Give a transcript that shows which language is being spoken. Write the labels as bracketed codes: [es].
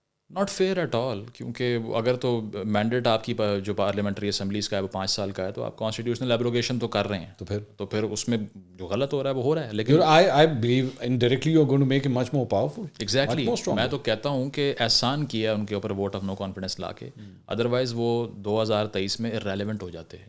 [en] not fair at all, [ur] کیونکہ اگر تو مینڈیٹ آپ کی جو پارلیمنٹری اسمبلیز کا ہے وہ 5 سال کا ہے, تو آپ کانسٹیٹیوشنل ایبروگیشن تو کر رہے ہیں, تو پھر اس میں جو غلط ہو رہا ہے وہ ہو رہا ہے. لیکن [en] I believe indirectly you're going to make it much more powerful. [ur] Exactly, میں تو کہتا ہوں کہ احسان کیا ان کے اوپر ووٹ آف نو کانفیڈنس لا کے, ادروائز وہ 2023 میں ارریلیونٹ ہو جاتے ہیں.